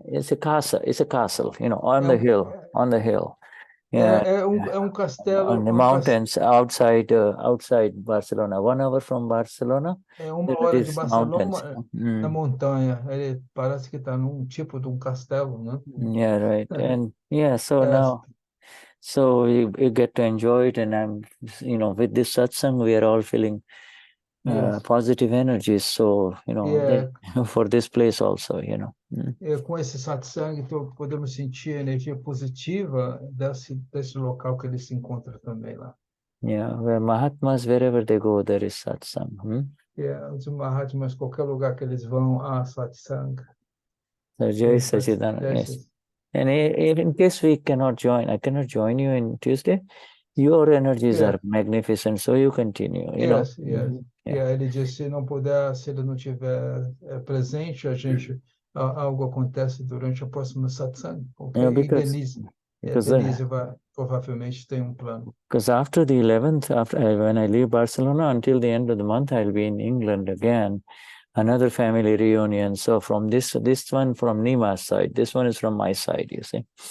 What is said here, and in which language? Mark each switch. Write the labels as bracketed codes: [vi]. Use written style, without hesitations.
[en] It's a castle, on the hill. Yeah, [pt] é castelo [en] on the mountains outside Barcelona. 1 hour from Barcelona. [pt] É 1 hora de Barcelona, na montanha. Ele parece que está num tipo de castelo, né? [en] Yeah, right. And so now, so you get to enjoy it, and I'm, with this satsang, we are all feeling positive energies. So for this place also, [pt] Com esse satsang, então, podemos sentir a energia positiva desse local que ele se encontra também lá. [en] Yeah, where Mahatmas, wherever they go, there is satsang. [pt] Os Mahatmas, qualquer lugar que eles vão, há satsang. [en] So Jai Sachidananda, yes. And if in case I cannot join you in Tuesday, your energies are magnificent, so you continue. Yes. [pt] Ele disse, se ele não tiver presente, algo acontece durante a próxima satsang. Okay? Denize vai provavelmente tem plano. [en] Because after the 11th, when I leave Barcelona until the end of the month, I'll be in England again. Another family reunion. So from this one from Nima's side, this one is from my side, you see.